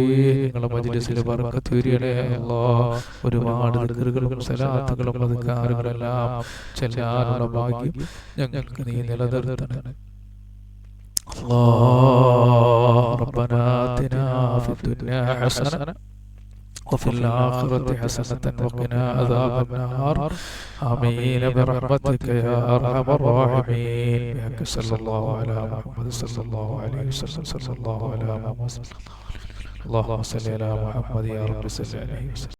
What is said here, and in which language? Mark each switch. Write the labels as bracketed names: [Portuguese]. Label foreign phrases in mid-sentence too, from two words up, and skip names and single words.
[Malayalam] ഞങ്ങളുടെ മജ്‌ലിസിൽ ബർക്കത്ത് ചൊരിയണേ അല്ലാഹ്. ഒരുപാട് ദിക്റുകളും സ്വലാത്തുകളും അദ്കാറുകളെല്ലാം ചൊല്ലാനുള്ള ഭാഗ്യം ഞങ്ങൾക്ക് നീ നിലനിർത്തണേ അല്ലാഹ്. [Arabic] ربنا آتنا في الدنيا حسنة وفي الآخرة حسنة وقنا عذاب النار آمين برحمتك يا أرحم الراحمين. بحق صلى الله على محمد صلى الله عليه وسلم صلى الله على محمد اللهم صل على محمد يا رب صل عليه وسلم.